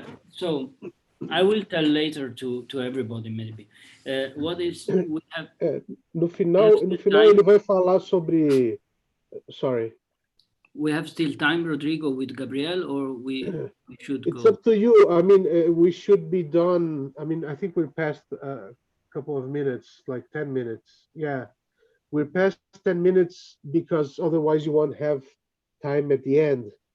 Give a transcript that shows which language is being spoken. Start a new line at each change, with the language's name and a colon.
English: So I will tell later to everybody maybe. What is we have?
Portuguese: No final ele vai falar sobre.
English: Sorry. We have still time, Rodrigo, with Gabriel, or we should It's go? up to you. I mean, we should be done. I mean, I think we're past a couple of minutes, like 10 minutes. Yeah, we're past 10 minutes because otherwise you won't have time at the end.